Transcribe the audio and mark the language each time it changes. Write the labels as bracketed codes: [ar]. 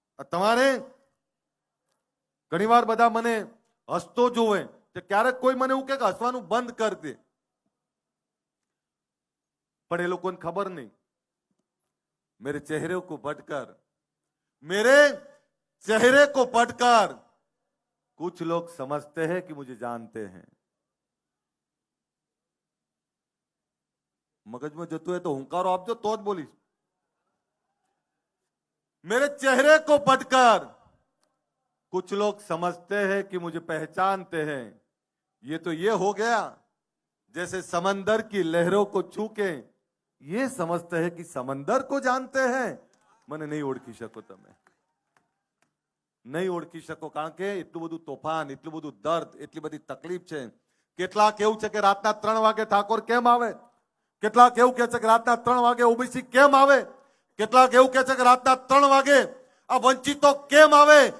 [gu] તમારે ઘણીવાર બધા મને હસતો જોવે, ક્યારેક કોઈ મને એવું કે હસવાનું બંધ કરી દે, પણ એ લોકોને ખબર નહીં [hi] मेरे चेहरे को पढ़कर, मेरे चेहरे को पढ़कर कुछ लोग समझते हैं कि मुझे जानते हैं. [gu] મગજમાં જતું હોય તો હુંકારો આપજો તો જ બોલીશ. [hi] मेरे चेहरे को पढ़कर कुछ लोग समझते हैं कि मुझे पहचानते हैं. ये तो ये हो गया जैसे समंदर की लहरों को छू के ये समझते हैं कि समंदर को जानते हैं. [gu] મને નહીં ઓળખી શકો, તમે નહીં ઓળખી શકો, કારણ કે એટલું બધું તોફાન, એટલું બધું દર્દ, એટલી બધી તકલીફ છે. કેટલાક એવું છે કે રાતના 3 વાગે ઠાકોર કેમ આવે, કેટલાક એવું કહે છે કે રાતના 3 વાગે ઓબીસી કેમ આવે, કેટલાક એવું કહે છે કે રાતના 3 વાગે આ વંચિતો કેમ આવે.